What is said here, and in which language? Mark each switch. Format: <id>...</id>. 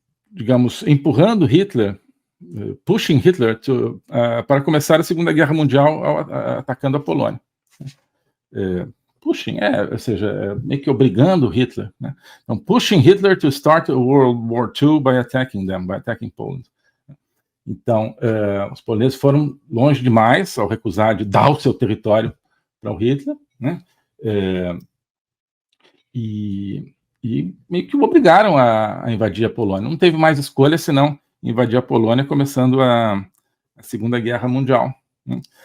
<pt>Digamos, empurrando Hitler,</pt> <en>pushing Hitler</en> <pt>para começar a Segunda Guerra Mundial atacando a Polônia. Pushing, ou seja, meio que obrigando Hitler, né?</pt> <en>Então, pushing Hitler to start World War II by attacking Poland.</en> <pt>Então, os poloneses foram longe demais ao recusar de dar o seu território para o Hitler, né? E meio que o obrigaram a invadir a Polônia. Não teve mais escolha senão invadir a Polônia, começando a Segunda Guerra Mundial, né?</pt>